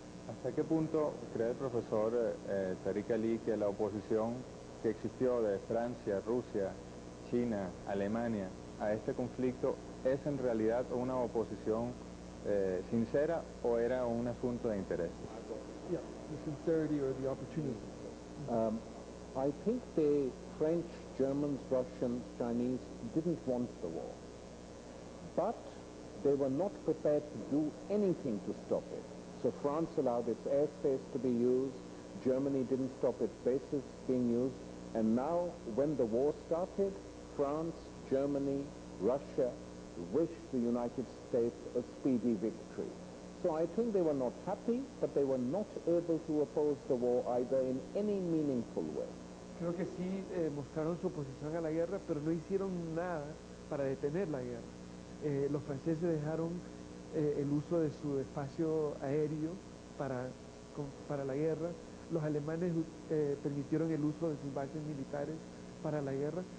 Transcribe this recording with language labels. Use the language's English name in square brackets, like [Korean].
[Spanish] ¿Hasta qué punto cree el profesor Tariq Ali que la oposición que existió de Francia, Rusia, China, Alemania a este conflicto es en realidad una oposición sincera o era un asunto de interés? [English] Yeah, the sincerity or the opportunity. I think the French, Germans, Russians, Chinese didn't want the war, but they were not prepared to do anything to stop it. So France allowed its airspace to be used, Germany didn't stop its bases being used, and now when the war started, France, Germany, Russia wished the United States a speedy victory. So I think they were not happy, but they were not able to oppose the war either in any meaningful way. [Spanish] Creo que sí mostraron su oposición a la guerra, pero no hicieron nada para detener la guerra. Los franceses dejaron el uso de su espacio aéreo para la guerra. Los alemanes permitieron el uso de sus bases militares para la guerra.